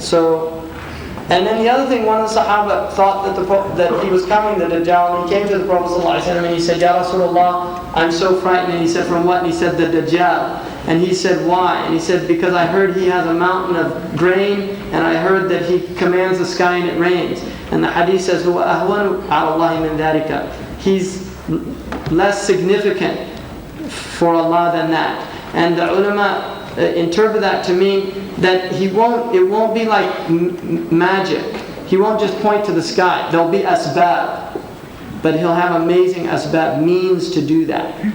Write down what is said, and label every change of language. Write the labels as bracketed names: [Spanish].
[English] So, and then the other thing, one of the Sahaba thought that he was coming, the Dajjal, and he came to the Prophet ﷺ and he said, Ya Rasulullah, I'm so frightened. And he said, from what? And he said, the Dajjal. And he said, why? And he said, because I heard he has a mountain of grain, and I heard that he commands the sky and it rains. And the hadith says, [Arabic] هُوَ أَهْوَنُ عَلَى اللَّهِ مِنْ ذَلِكَ. [English] He's less significant for Allah than that. And the ulama interpret that to mean that it won't be like magic. He won't just point to the sky. There'll be asbab. But he'll have amazing asbab, means to do that.